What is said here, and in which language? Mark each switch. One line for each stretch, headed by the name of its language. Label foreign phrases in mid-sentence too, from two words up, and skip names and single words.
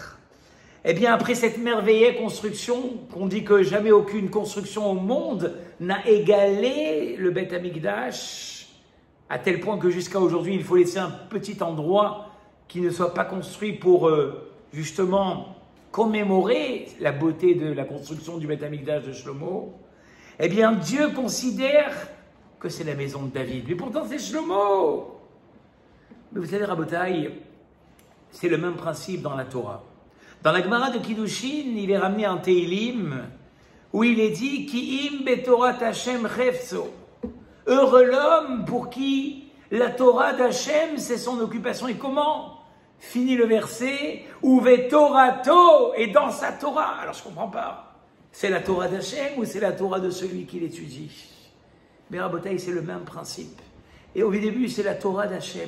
French: Eh bien, après cette merveilleuse construction, qu'on dit que jamais aucune construction au monde n'a égalé le Beth Amikdash, à tel point que jusqu'à aujourd'hui, il faut laisser un petit endroit qui ne soit pas construit pour justement commémorer la beauté de la construction du Beth Amikdash de Shlomo. Eh bien, Dieu considère que c'est la maison de David. Mais pourtant, c'est Shlomo. Mais vous savez, Rabotai, c'est le même principe dans la Torah. Dans la Gemara de Kiddushin, il est ramené en Teilim, où il est dit «
Hebrew: כי אם בתורת ה' חפצו
French: » Heureux l'homme pour qui la Torah d'Hashem, c'est son occupation. Et comment finit le verset «
Hebrew: ובתורתו
French: » et dans sa Torah. Alors je ne comprends pas. C'est la Torah d'Hashem ou c'est la Torah de celui qui l'étudie? Mais Rabotai, c'est le même principe. Et au début, c'est la Torah d'Hashem.